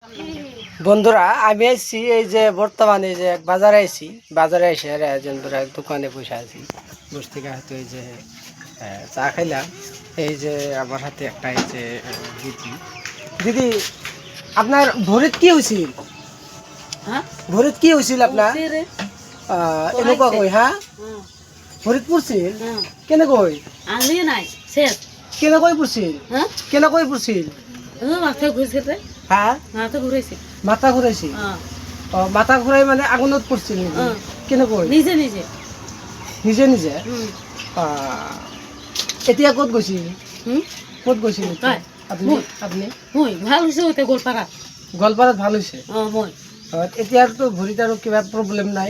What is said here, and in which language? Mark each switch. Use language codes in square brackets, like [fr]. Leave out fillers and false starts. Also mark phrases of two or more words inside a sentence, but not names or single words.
[bn] বন্ধুরা আমি এসেছি এই যে বর্তমানে যে বাজারে আইছি, বাজারে এসে বন্ধুরা দোকানে বসে আছি। বসে থেকে হয়তো এই যে চা খাইলাম। এই যে আমার হাতে একটা এই যে দিদি দিদি আপনার ভরিত কি হয়েছিল? হ্যাঁ ভরিত কি হয়েছিল আপনার? [as] এনেকুৱা কই হা ভরিত পড়ছিল কেনেকৈ? আনলি নাই শেষ কেনেকৈ পড়ছিল? হ্যাঁ কেনেকৈ পড়ছিল? [bn] মাথা ঘুরছে রে হ্যাঁ [as] মাথা ঘুরাইছে মাথা ঘুরাইছিল। মাথা ঘুরাই মানে আগুনত পড়ছিল নেকি? কেনেকৈ? নিজে নিজে নিজে নিজে। এতিয়া ক'ত গৈছিল? ক'ত গৈছিল আপুনি? আপুনি মই ভাল হৈছে ওতে গোলপাৰা গোৱালপাৰাত ভাল হৈছে? মই এতিয়াতো ভৰিত আৰু কিবা প্ৰব্লেম নাই?